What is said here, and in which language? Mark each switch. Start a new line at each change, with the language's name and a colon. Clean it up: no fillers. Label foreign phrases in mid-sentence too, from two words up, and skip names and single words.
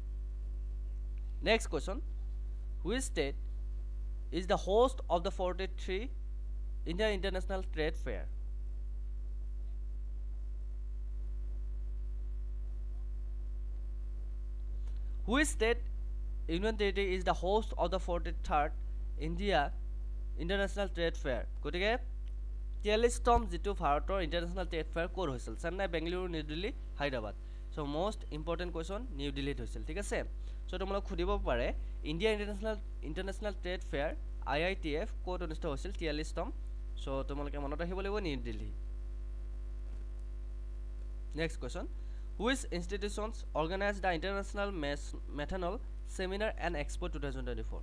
English: Next question, which state is the host of the 43 India International Trade Fair? Which state Union Territory is the host of the 43rd India International Trade Fair?
Assamese: গতিকে 43তম যেটো ভাৰতৰ ইন্টাৰনেশ্যনেল ট্ৰেড ফেয়াৰ কোৰ হৈছিল চেন্নাই বেংগালুৰু নিউ দিল্লী হায়দৰাবাদ
English: so most important question
Assamese: নিউ দিল্লীত হৈছিল ঠিক আছে সো তোমালোক খুদিব পাৰে ইণ্ডিয়া ইন্টাৰনেশ্যনেল ট্ৰেড ফেয়াৰ IITF কোত অনুষ্ঠিত হৈছিল 43তম সো তোমালোকে মনত ৰাখিব লাগিব নিউ দিল্লী
English: next question Which institutions organized the International Methanol Seminar and Expo 2024?